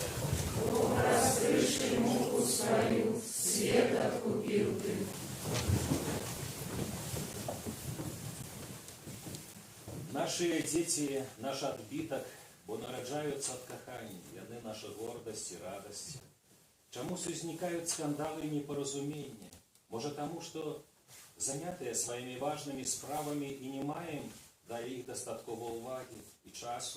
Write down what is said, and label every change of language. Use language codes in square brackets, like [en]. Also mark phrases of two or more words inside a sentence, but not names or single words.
[ru] Раскрыши муку свою, свет откупил Ты. [be] Наши дети, наш адбітак, бо нараджаюцца ад кахання, яны наша гордасць і радасць. Чамусь узнікаюць скандалы і непаразуменні? Можа таму, што занятыя сваімі важнымі справамі і не маем да іх дастаткова ўвагі і часу.